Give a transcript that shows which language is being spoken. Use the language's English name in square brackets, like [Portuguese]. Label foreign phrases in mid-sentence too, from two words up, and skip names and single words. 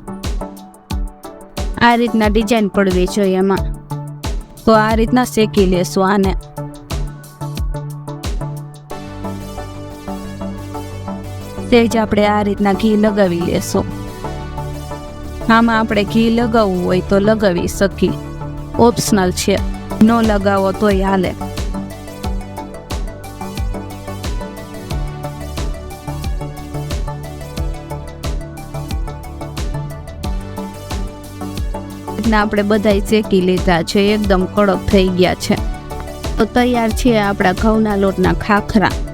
[Gujarati] આ રીતના ડિઝાઇન પડવી જોઈએ એમાં, તો આ રીતના શેકી લેશું અને। તેજ આપણે આ રીતના ઘી લગાવી લેશું। આમાં આપણે ઘી લગાવવું હોય તો લગાવી શકી, ઑપ્શનલ છે, ન લગાવો તોય હાલે। આપણે બધાય શેકી લીધા છે, એકદમ કડક થઈ ગયા છે। તો તૈયાર છે આપણા ઘઉંના લોટના ખાખરા।